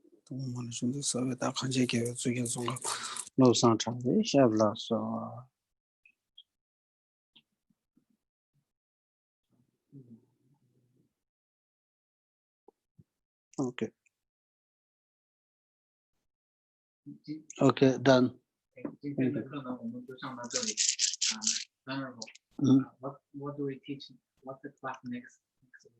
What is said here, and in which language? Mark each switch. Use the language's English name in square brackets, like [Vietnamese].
[English] 동물의 존재 속에 다 간제 계획 중에 zon가 노상 차례 샤블라서 Okay. Okay, done. [Chinese] 今天的课呢，我们就上到这里。 [English] Honorable, what do we teach? What's the class next week?